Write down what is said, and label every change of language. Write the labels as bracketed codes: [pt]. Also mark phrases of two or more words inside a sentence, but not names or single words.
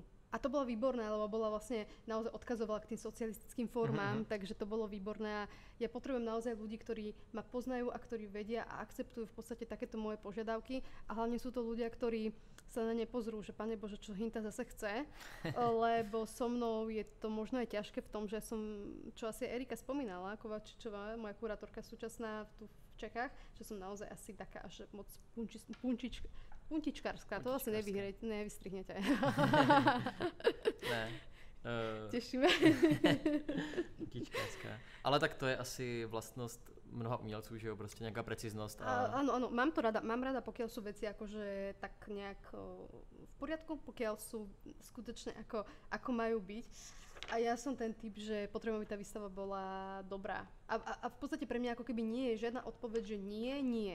[sk] A to bolo výborné, lebo bola vlastne naozaj odkazovala k tým socialistickým formám, takže to bolo výborné a ja potrebujem naozaj ľudí, ktorí ma poznajú a ktorí vedia a akceptujú v podstate takéto moje požiadavky a hlavne sú to ľudia, ktorí sa na ne pozrú, že Pane Bože, čo Hinta zase chce, lebo so mnou je to možno aj ťažké v tom, že čo asi Erika spomínala, Kovačičová, moja kurátorka súčasná tu v Čechách, že som naozaj asi taká až moc puntičkárska, to asi nevystrihnete. [cs] Ne. [sk] Tešíme. [cs] Puntičkárská. Ale tak to je asi vlastnost mnoha umělců, že jo, prostě nějaká preciznost. [sk] Áno, mám rada, pokiaľ sú veci akože tak nejak v poriadku, pokiaľ sú skutočne ako majú byť. A ja som ten typ, že potrebujem, aby tá výstava bola dobrá. A v podstate pre mňa ako keby nie je žiadna odpoveď, že nie.